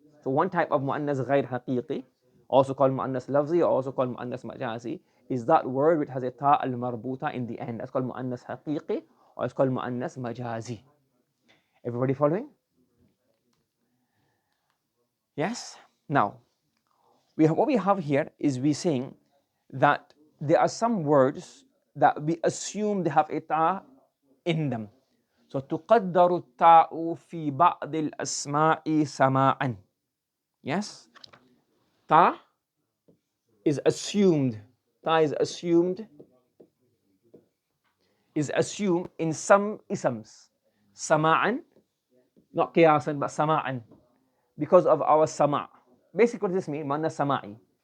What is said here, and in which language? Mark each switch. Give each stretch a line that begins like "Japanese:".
English: So one type of mu'annas ghayr haqiqi, also called mu'annas lafzi, or also called mu'annas majazi, is that word which has a ta al marbuta in the end. That's called mu'annas haqiqi, or it's called mu'annas majazi. Everybody following? Yes? Now, what we have here is we saying that there are some words that we assume they have a ta in them. So
Arabic: تقدر التاء في بعض الأسماء سماعا.
English: Yes? Ta is assumed. Ta is assumed in some isms. Sama'an, not qiyasan, but sama'an, because of our sama'. Basically, what does this mean? Mu'annath sama'i.